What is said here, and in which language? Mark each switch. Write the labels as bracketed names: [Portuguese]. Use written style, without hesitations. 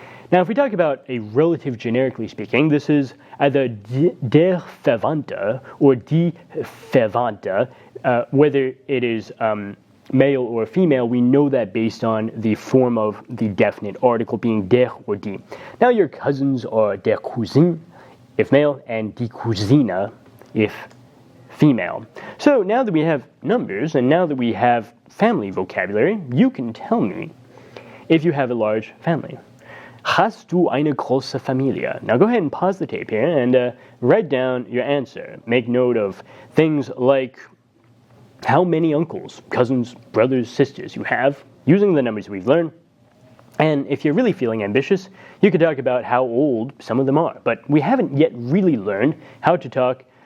[English] Now, if we talk about a relative generically speaking, this is either der Verwandte or die Verwandte, whether it is male or female, we know that based on the form of the definite article being der or die. Now your cousins are der Cousin, if male, and die Cousine, if female. So now that we have numbers, and now that we have family vocabulary, you can tell me if you have a large family. [German] Hast du eine große Familie? [English] Now go ahead and pause the tape here and write down your answer. Make note of things like how many uncles, cousins, brothers, sisters you have, using the numbers we've learned. And if you're really feeling ambitious, you could talk about how old some of them are. But we haven't yet really learned how to talk